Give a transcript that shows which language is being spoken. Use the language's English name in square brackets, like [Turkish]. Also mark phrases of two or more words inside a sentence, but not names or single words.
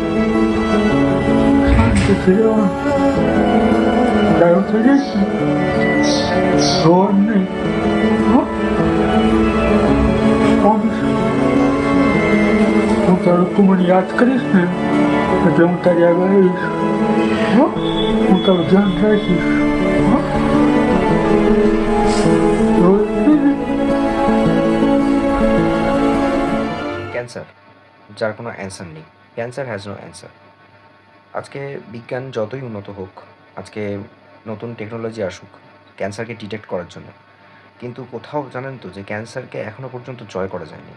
[Gujarati] શાંતિથી રહેવાનું, ડાયો થઈ જઈશ ને રોવાનું નહીં હો. હું તારું તું મને યાદ કરીશ ને એટલે હું તારી આગળ આવીશ હો. હું તારું ધ્યાન રાખીશ હો. [Bangla] ক্যান্সার যার কোনো অ্যান্সার নেই, [English] cancer has no answer. [Bangla] আজকে বিজ্ঞান যতই উন্নত হোক, আজকে নতুন টেকনোলজি আসুক ক্যান্সারকে ডিটেক্ট করার জন্য, কিন্তু কোথাও জানেন তো যে ক্যান্সারকে এখনও পর্যন্ত জয় করা যায়নি।